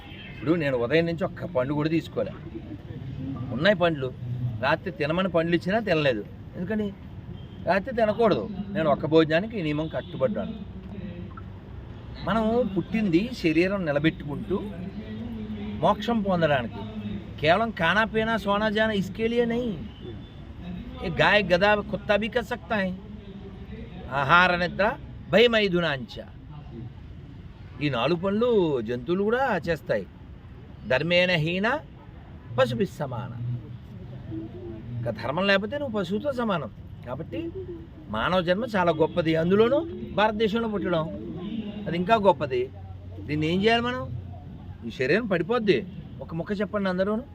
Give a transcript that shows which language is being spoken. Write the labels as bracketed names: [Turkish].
[Telugu] ఇప్పుడు నేను ఉదయం నుంచి ఒక్క పండు కూడా తీసుకోలే. ఉన్నాయి పండ్లు, రాత్రి తినమని పండ్లు ఇచ్చినా తినలేదు. ఎందుకని? రాత్రి తినకూడదు. నేను ఒక్క భోజనానికి ఈ నియమం కట్టుబడ్డాను. మనం పుట్టింది శరీరం నిలబెట్టుకుంటూ మోక్షం పొందడానికి. [Hindi] కేవలం खाना पीना सोना जाना इसके लिए नहीं, ये गाय गधा कुत्ता भी कर सकता है. [Sanskrit] ఆహార నిద్ర భయమైదునాంచ, [Telugu] ఈ 4 పనులు జంతువులు కూడా చేస్తాయి. [Sanskrit] ధర్మేణ హీన పశుభి సమాన. [Telugu] ధర్మం లేకపోతే నువ్వు పశువుతో సమానం. కాబట్టి మానవ జన్మ చాలా గొప్పది, అందులోనూ భారతదేశంలో పుట్టడం అది ఇంకా గొప్పది. దీన్ని ఏం చేయాలి మనం? ఈ శరీరం పడిపోద్ది. ఒక ముక్క చెప్పండి అందరూ.